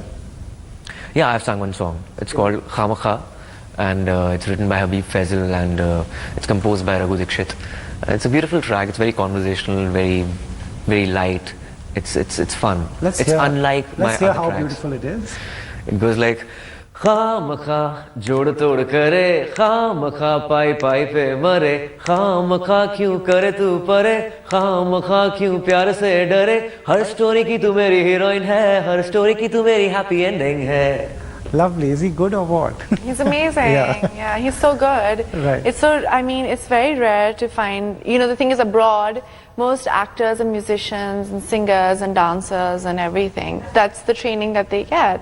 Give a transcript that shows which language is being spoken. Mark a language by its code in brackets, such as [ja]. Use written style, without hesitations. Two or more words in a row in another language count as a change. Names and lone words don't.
[en] Yeah, I've sung one song. It's called Khamakha, and it's written by Habib Faisal, and it's composed by Raghu Dikshit. It's a beautiful track. It's very conversational, very, very light. It's fun. It's unlike my other tracks. Let's hear how beautiful it is. It goes like, [hi] खामखा जोड़ तोड़ करे, खामखा पै पे मारे, खामखा क्यों करे तू परे, खामखा क्यों प्यार से डरे, हर story की तू मेरी heroine है, हर story की तू मेरी [en] happy ending [hi] है. [en] Lovely. Is he good or what? He's amazing. Yeah, he's so good. Right. It's so, I mean, it's very rare to find, you know, the thing is abroad, most actors and musicians and singers and dancers and everything, that's the training that they get.